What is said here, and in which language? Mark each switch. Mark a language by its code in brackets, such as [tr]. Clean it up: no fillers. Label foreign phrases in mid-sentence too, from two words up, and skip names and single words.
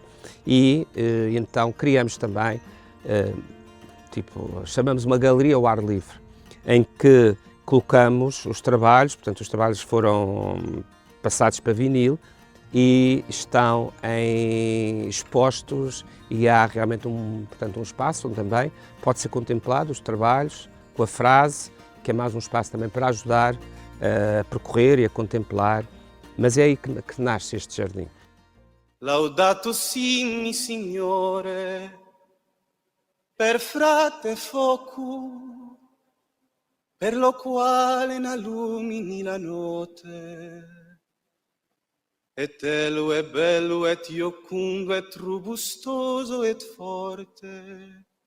[pt] e então criamos também, chamamos uma galeria ao ar livre, em que colocamos os trabalhos, portanto os trabalhos foram passados para vinil e estão expostos e há realmente um espaço onde também pode ser contemplado os trabalhos com a frase, que é mais um espaço também para ajudar a percorrer e a contemplar, mas é aí que nasce este jardim. [it] Laudato si, Signore, per frate foco, per lo quale n'allumini la notte, et telo e bello et iocundo et robustoso et forte.